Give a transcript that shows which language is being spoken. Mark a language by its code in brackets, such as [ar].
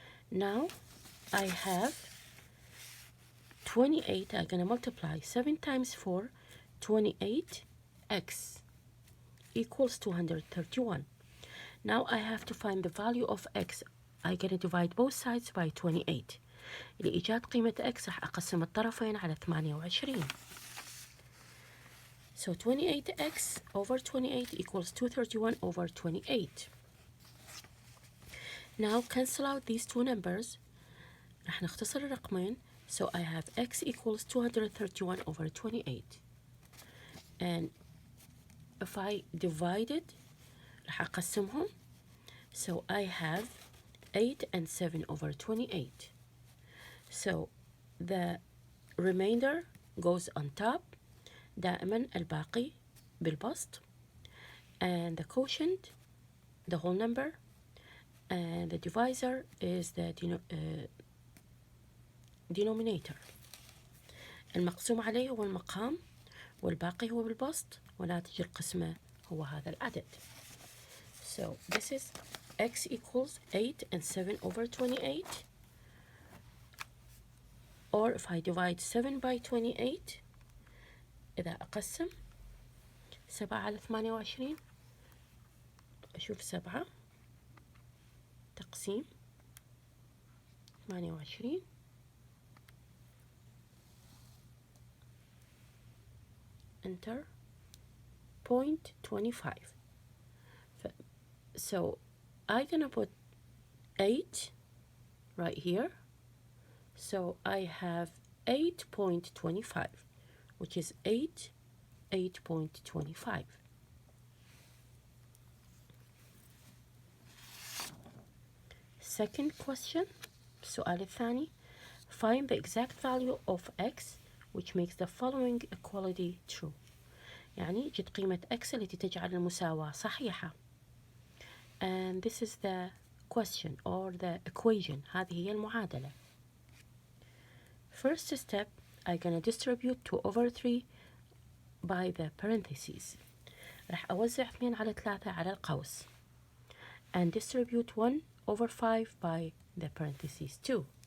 [en] Now I have 28, I'm going to multiply 7 times 4, 28x equals 231. Now I have to find the value of x. I'm going to divide both sides by 28. [ar] لإيجاد قيمة x راح أقسم الطرفين على 28. [en] So 28x over 28 equals 231 over 28. Now cancel out these two numbers. [ar] راح نختصر الرقمين. [en] So I have x equals 231 over 28. And if I divide it, [ar] راح أقسمهم. [en] So I have 8 and 7 over 28. So the remainder goes on top. [ar] دائما الباقي بالبسط. [en] And the quotient, the whole number. And the divisor is the denominator. [ar] المقسوم عليه هو المقام والباقي هو بالبسط وناتج القسمة هو هذا العدد. [en] So this is x equals 8 and 7 over 28. Or if I divide 7 by 28, [ar] إذا أقسم 7 على 28 أشوف 7 تقسيم 28 [en] enter 0.25. So I'm gonna put 8 right here. So I have 8.25, which is 8.25. Second question, [ar] السؤال الثاني. [en] Find the exact value of x which makes the following equality true. [ar] يعني جد قيمة x التي تجعل المساواة صحيحة. [en] And this is the question or the equation. [ar] هذه هي المعادلة. [en] First step, I'm gonna distribute 2 over 3 by the parentheses. [ar] راح أوزع 2 على 3 على القوس. [en] And distribute 1 over 5 by the parentheses too.